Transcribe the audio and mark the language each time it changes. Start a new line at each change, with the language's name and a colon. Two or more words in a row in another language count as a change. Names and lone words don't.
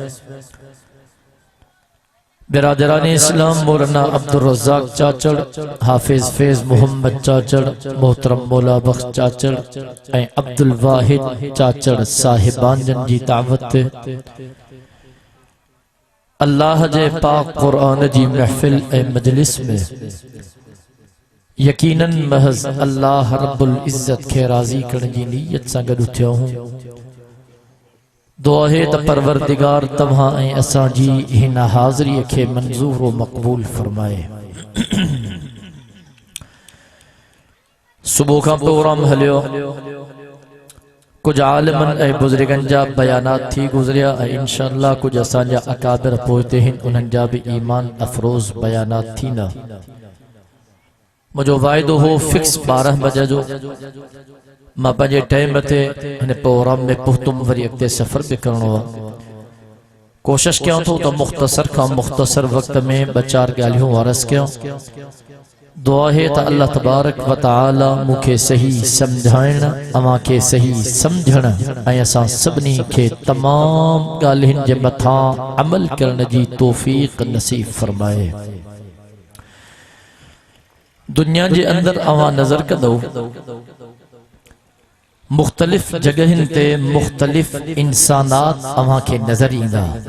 Sindhi: बिरादरान इस्लाम मौलाना अब्दुल रज़्ज़ाक़ चाचड़, हाफिज फैज़ मोहम्मद चाचड़, मोहतरम मौला बख्श चाचड़ ऐं अब्दुल वाहिद चाचड़ साहिबान जन जी दावत ते अल्लाह जे पाक क़ुरआन जी महफ़िल ऐं मजलिस में यकीनन महज
Arabic: الله رب العزة
Sindhi: खे राज़ी करण जी नीयत सां गॾु थियो हूं। दुआ है त परवरदिगार तव्हां ऐं असां जी हिन हाज़िरीअ खे मंज़ूर व मक़बूल फरमाए। सुबुह खां प्रोग्राम हलियो, कुछ आलिमन ऐं बुज़ुर्गन जा बयानात थी गुज़रिया ऐं इंशाअल्लाह कुछ असांजा अकाबिर पोइते हिन, उन्हनि जा भी ईमान अफरोज़ बयानात थींदा। मुझो वाइदो हो फिक्स 12 बजे जो मां पंहिंजे टाइम ते हिन प्रोग्राम में पहुतुम, वरी अॻिते सफ़र भी करणो आहे। कोशिश कयां थो त मुख़्तसर खां मुख़्तसर वक़्त में 2-4 ॻाल्हियूं वारस कयां। दुआ है त
Arabic: الله تبارك و تعالى
Sindhi: मूंखे सही सम्झाइण, अवां खे सही सम्झण ऐं असां सभिनी खे तमाम ॻाल्हियुनि जे मथां अमल करण जी तौफ़ीक़ नसीब फरमाए। दुनिया जे अंदर अवां नज़र कंदो मुख्तलिफ जगहन ते मुख्तलिफ इंसानात अवां खे नजर ईंदा।